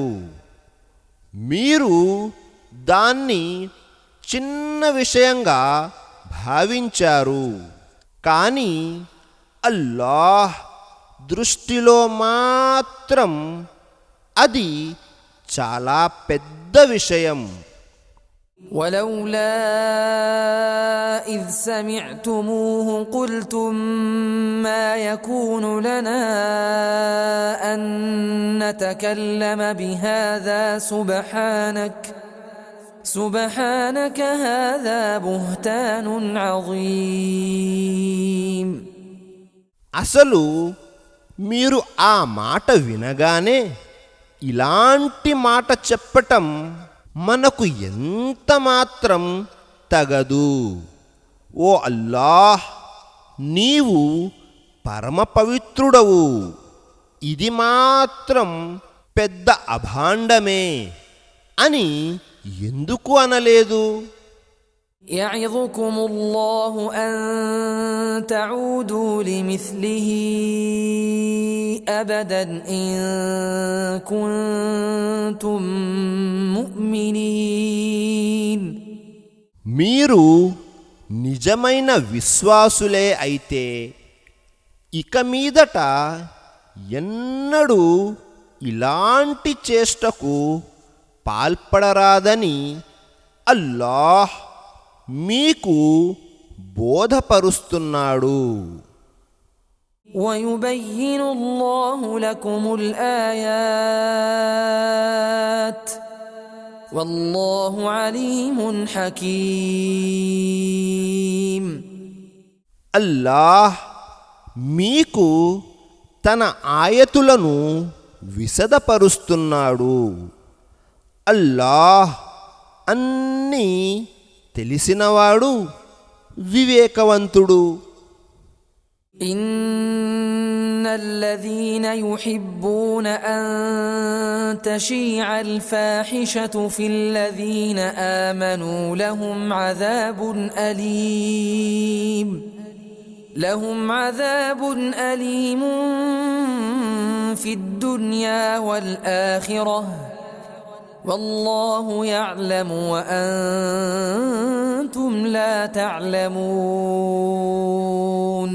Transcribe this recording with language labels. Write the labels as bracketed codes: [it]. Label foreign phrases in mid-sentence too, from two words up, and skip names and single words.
[te] మీరు దాన్ని చిన్న విషయంగా భావించారు. కానీ అల్లాహ్ దృష్టిలో మాత్రం అది చాలా పెద్ద విషయం. [ar] ولولا إذ سمعتموه قلتم ما يكون لنا أن نتكلم بهذا سبحانك هذا بهتان عظيم. [te] అసలు మీరు ఆ మాట వినగానే ఇలాంటి మాట చెప్పటం మనకు ఎంత మాత్రం తగదు. ఓ అల్లాహ్, నీవు పరమ పవిత్రుడవు, ఇది మాత్రం పెద్ద అభాండమే అని ఎందుకు అనలేదు? [ar] يعظكم الله أن تعودوا لمثله أبدا إن كنتم مؤمنين. [te] మీరు నిజమైన విశ్వాసులే అయితే ఇక మీదట ఎన్నడూ ఇలాంటి చేష్టకు పాల్పడరాదని అల్లాహ్ మీకు బోధపరుస్తున్నాడు. [ar] ويبين الله لكم الآيات والله عليم حكيم. [te] అల్లాహ్ మీకు తన ఆయతులను విశదపరుస్తున్నాడు. అల్లాహ్ అన్నీ తెలిసినవాడు, వివేకవంతుడు. [ar] إن الذين يحبون أن تشيع الفاحشة في الذين آمنوا لهم عذاب أليم في الدنيا والآخرة والله يعلم وأنتم لا تعلمون.